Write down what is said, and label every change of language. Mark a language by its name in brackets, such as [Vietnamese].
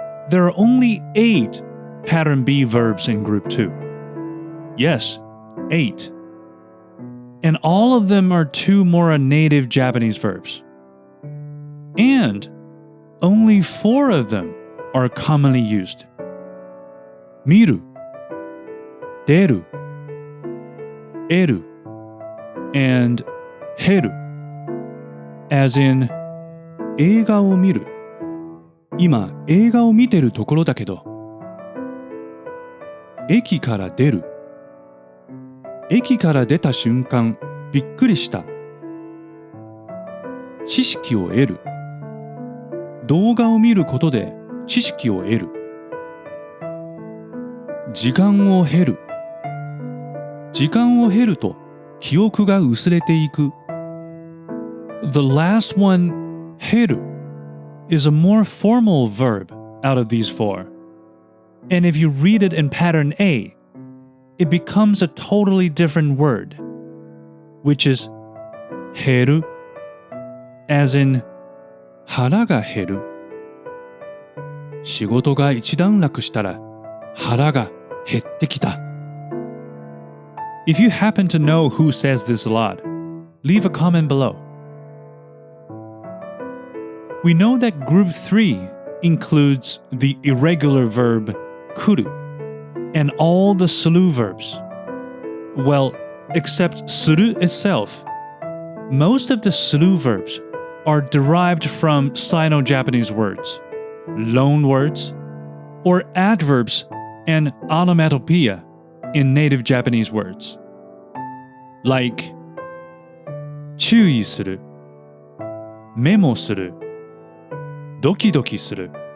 [English] There are only 8 pattern B verbs in group 2. Yes, 8. And all of them are 2 mora native Japanese verbs. And only 4 of them are commonly used. [Japanese] 見る、出る、得る、and 減る。 [English] As in, [Japanese] 映画を見る。今、映画を見てるところだけど。駅から出る。駅から出た瞬間、びっくりした。知識を得る。動画を見ることで知識を得る。時間を経る。時間を経ると記憶が薄れていく。 [English] The last one, 経る is a more formal verb out of these 4. And if you read it in pattern A, it becomes a totally different word, which is 減る as in [Japanese] 腹が減る。仕事が一段落したら腹が減ってきた。 [English] If you happen to know who says this a lot, leave a comment below. We know that group 3 includes the irregular verb 来る and all the slew verbs. Well, except する itself. Most of the slew verbs are derived from Sino-Japanese words, loan words, or adverbs and onomatopoeia, in native Japanese words. Like [Japanese] 注意する、メモする、ドキドキする。